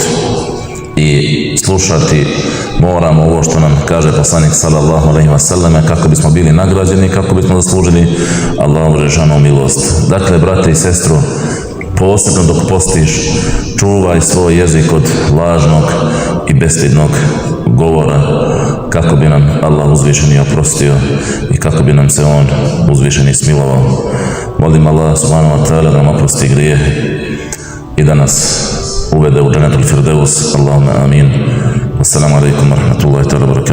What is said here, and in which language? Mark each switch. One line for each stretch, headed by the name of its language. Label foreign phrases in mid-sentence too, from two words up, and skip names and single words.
Bosnian: I slušati moramo ovo što nam kaže poslanik
Arabic: صلى الله عليه وسلم,
Bosnian: kako bismo bili nagrađeni, kako bismo zaslužili Allahovu dželešanu milost. Dakle, brate i sestro, posebno dok postiš, čuvaj svoj jezik od lažnog i bestidnog govora, kako bi nam Allah uzvišeni oprostio i kako bi nam se on uzvišeni smilovao. Molim Allah
Arabic: سبحانه وتعالى
Bosnian: da nam oprosti grijehe i da nas uvede u
Arabic: جنة الفردوس. اللهم آمين. السلام عليكم ورحمة الله تعالى.